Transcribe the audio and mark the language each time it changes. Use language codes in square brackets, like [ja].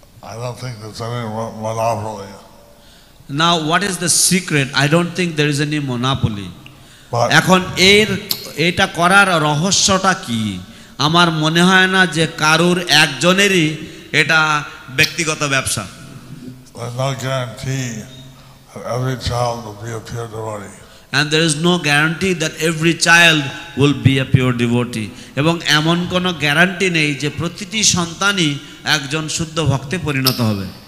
[en] I don't think there's any monopoly. Now what is the secret? I don't think there is any monopoly. [bn] এখন এটা করার রহস্যটা কি? আমার মনে হয় না যে কারুর একজনেরই এটা ব্যক্তিগত ব্যবসা। [en] There's no guarantee that every child will be a pure devotee. And there is no guarantee that every child will be a pure devotee. [bn] এবং এমন কোনো গ্যারান্টি নেই যে প্রতিটি সন্তানই একজন শুদ্ধ ভক্তে পরিণত হবে।